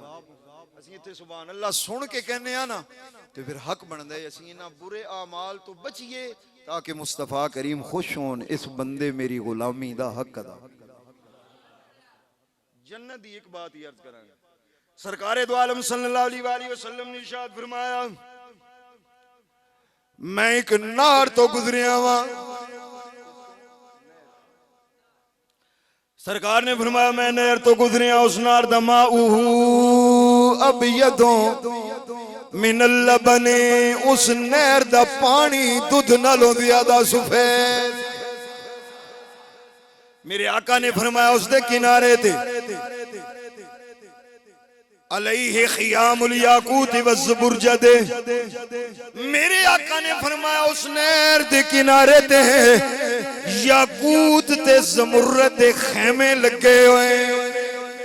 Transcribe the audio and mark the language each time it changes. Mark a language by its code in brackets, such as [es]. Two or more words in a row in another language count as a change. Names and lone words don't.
[pa] اسیں ایتھے [ar] سبحان الله [pa] سن کے کہنے آں نا تے پھر حق بندا ہے اسیں انہاں برے اعمال توں بچیے تاکہ مصطفیٰ کریم خوش ہون، اس بندے میری غلامی دا حق ادا. جنت دی اک بات ہی عرض کراں گا، سرکارِ دو عالم [ar] صلى الله عليه وسلم [pa] نے ارشاد فرمایا میں اک نار توں گزریا واں. سرکار نے فرمایا میں نہر توں گزریا، اس نار دا [ar] ماؤه أبيض من اللبن, [pa] اس نہر دا پانی دودھ نالوں زیادہ سفید. میرے آقا نے فرمایا اس کے کنارے تھے [ar] عليه خيام الياقوت والزبرجد, [pa] میرے آقا نے فرمایا اس نہر دے کنارے تے یاقوت تے زمرد دے خیمے لگے ہوئے.